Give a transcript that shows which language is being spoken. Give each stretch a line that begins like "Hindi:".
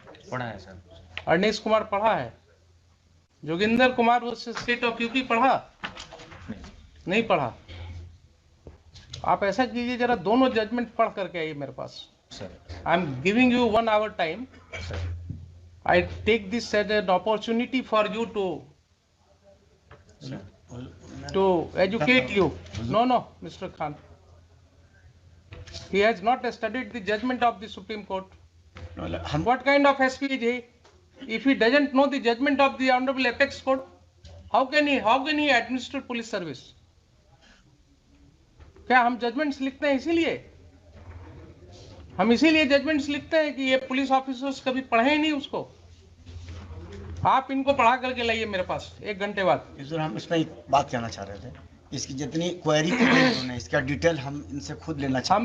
Hindi: पढ़ा है सर। अरनेश कुमार पढ़ा है? Joginder Kumar versus state of UP पढ़ा? नहीं नहीं पढ़ा। आप ऐसा कीजिए, जरा दोनों जजमेंट पढ़ करके आइए मेरे पास। Sir.
English: I am giving you 1 hour time.
Hindi: Sir.
English: I take this as an opportunity for you to educate you. No, Mr. Khan. He has not studied the judgment of the Supreme Court. What kind of SP is he? If he doesn't know the judgment of the Honorable Apex Court, how can he administer police service?
Hindi: क्या हम judgements लिखते हैं इसीलिए? हम इसीलिए judgements लिखते हैं कि ये पुलिस ऑफिसर्स कभी पढ़े ही नहीं उसको। आप इनको पढ़ा करके लाइए मेरे पास 1 घंटे बाद। सर हम इसमें एक बात कहना चाह रहे थे, इसकी जितनी क्वेरी उन्होंने इसका डिटेल हम इनसे खुद लेना चाहते